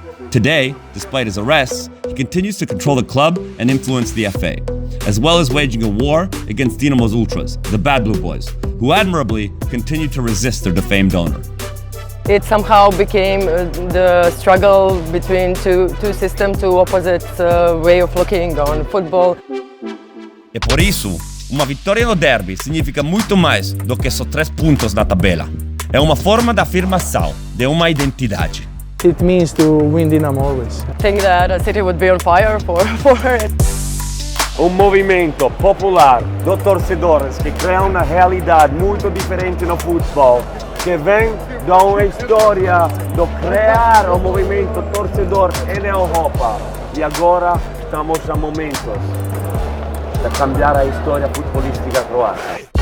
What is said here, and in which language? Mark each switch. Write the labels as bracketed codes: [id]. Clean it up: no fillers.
[en] Today, despite his arrests, he continues to control the club and influence the FA, as well as waging a war against Dinamo's ultras, the Bad Blue Boys, who admirably continue to resist their defamed owner. It somehow became the struggle between two systems, 2 opposite way of looking on football. [pt] E por isso, uma vitória no derby significa muito mais do que só 3 pontos na tabela. É uma forma de afirmação de uma identidade. [en] It means to win Dinamo always. I think that a city would be on fire for it. [pt] Movimento popular de torcedores que cria uma realidade muito diferente no futebol, que vem de uma história de criar movimento torcedor na Europa. E agora estamos a momentos de cambiar a história futebolística croata.